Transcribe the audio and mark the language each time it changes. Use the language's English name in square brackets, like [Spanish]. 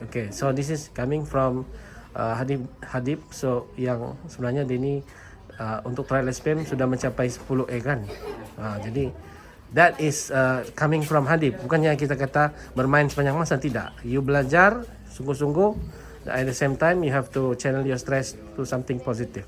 [English] Okay, so this is coming from Hadib. [Malay] So yang sebenarnya dia ni untuk trial SPM sudah mencapai 10A kan. [English] Jadi that is coming from Hadib. [Malay] Bukannya kita kata bermain sepanjang masa, tidak. [English] You [Malay] belajar sungguh-sungguh. [English] At the same time, you have to channel your stress to something positive.